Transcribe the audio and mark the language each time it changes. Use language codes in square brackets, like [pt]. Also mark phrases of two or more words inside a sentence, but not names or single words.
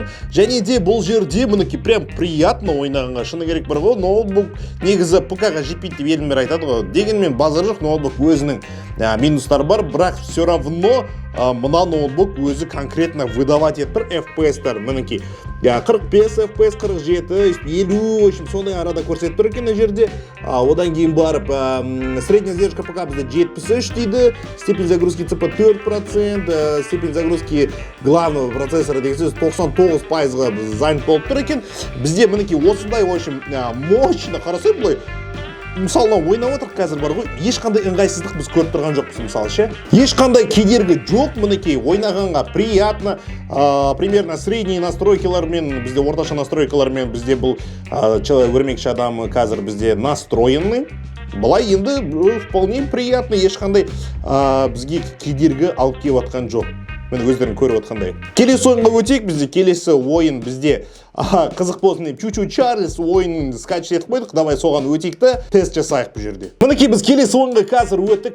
[kk] Және де бұл жерде мінекей [ru] прям приятно [kk] ойнағанға. Шыны керек бір ғой, ноутбук негізі ПК-ға жетпейді деп елімер айтады ғой. Дегенмен базар жоқ, ноутбук өзінің минустары бар, бірақ [ru] все равно [kk] мына ноутбук өзі [ru] конкретно выдавать [kk] етіп FPS-тар мінекей. [ru] 45 FPS, 47, 50, в общем, [kk] сондай арада көрсетіп тұр екен жерде. Одан кейін барып, средняя задержка ПК бізде 73 дейді, [ru] степень загрузки ЦП 4%, степень загрузки главного процессора [kk] деген сөз 99%-ға занят болып тұр екен. Бізде мінекей осындай, [ru] в общем, мощно [kk] қарасай бұлай. Мысалына ойнап отыр қазір бар ғой, ешқандай ыңғайсыздық біз көріп тұрған жоқпыз мысалы ше. Ешқандай кедергі жоқ, мінекей ойнағанға приятно. [ru] Примерно средний [kk] настройкалармен, бізде орташа настройкалармен бізде бұл өрмекші адам қазір бізде настроенный. Бұлай енді [ru] вполне приятно, [kk] ешқандай бізге кедергі алып келіп отқан жоқ. Мен өздерін көріп отқандай. Келесі ойынға өтейік, бізде келесі ойын бізде қызық болсын деп Чу-Чу Чарльз ойынын скачет етіп қойдық. Давай соған өтейік та тест жасайық бұл жерде. Мінекей біз келесі ойынға қазір өттік.